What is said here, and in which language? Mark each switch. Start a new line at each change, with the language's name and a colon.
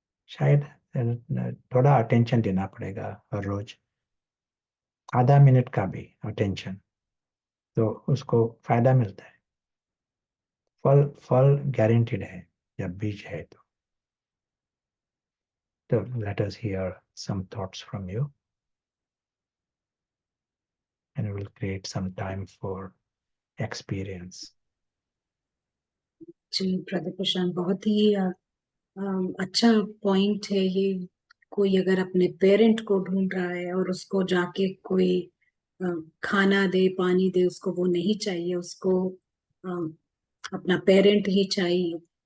Hindi: शायद थोड़ा अटेंशन देना पड़ेगा हर रोज, आधा मिनट का भी अटेंशन, तो उसको फायदा मिलता है। फल फल गारंटेड है जब बीज है तो।
English: Let us hear some thoughts from you, and we will create some time for experience.
Hindi: जी प्रदीप प्रशांत, बहुत ही अच्छा पॉइंट है ये। कोई अगर अपने पेरेंट को ढूंढ रहा है और उसको जाके कोई अ, खाना दे, पानी दे, उसको वो नहीं चाहिए, उसको अ, अपना पेरेंट ही चाहिए।